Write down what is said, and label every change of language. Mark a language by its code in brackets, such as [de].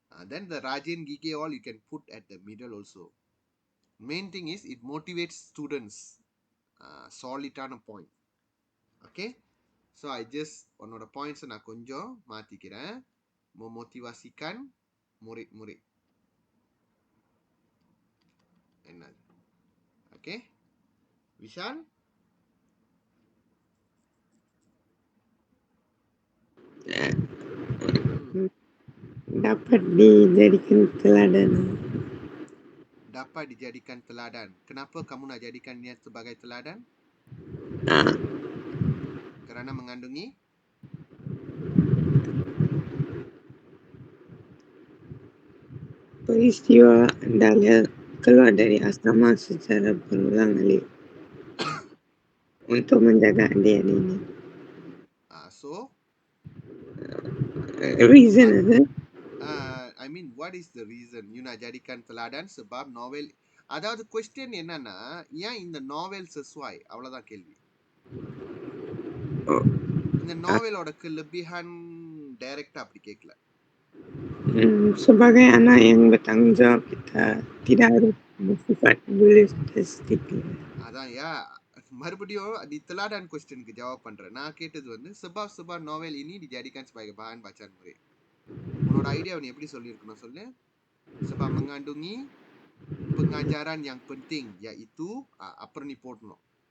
[en] Then the rajin gigih all you can put at the middle also. Main thing is it motivates students. Solidana point. Okay. So I just [ta] உன்னோட points நான் கொஞ்சம் மாத்திக்கிறேன். [ms] Memotivasikan murid-murid. [ta] என்ன? Okay. Vishal? [ms] Dapat dijadikan teladan. Dapat dijadikan teladan. Kenapa kamu nak jadikan dia sebagai teladan? Kerana mengandungi peristiwa Dahlia keluar dari asrama secara berulang kali untuk menjaga adik-adiknya. [en] So [ms] Reason ada. [en] I mean, what is the reason you [ms] nak jadikan teladan? Sebab novel, [ta] அதாவது question என்னன்னா, ஏன் இந்த novel sesuai? அவ்வளவுதான் கேள்வி. [en] Oh, [ta] இந்த novelோட kelebihan direct அப்படி கேட்கல. [ms] sebagai anak yang bertanggung jawab, kita tidak harus bersifat egoistik. [ta] அதான் யா மறுபடியும் நீ teladan questionக்கு ஜவாப் பண்ற. நான் கேட்டது வந்து [ms] sebab novel ini dijadikan sebagai bahan bacaan murid. [ta] உன்னோட ஐடியாவை நீ எப்படி சொல்லியிருக்கணும் சொல்லு. [ms] Sebab mengandungi pengajaran yang penting, iaitu [ta] அப்புறம் நீ போடணும்.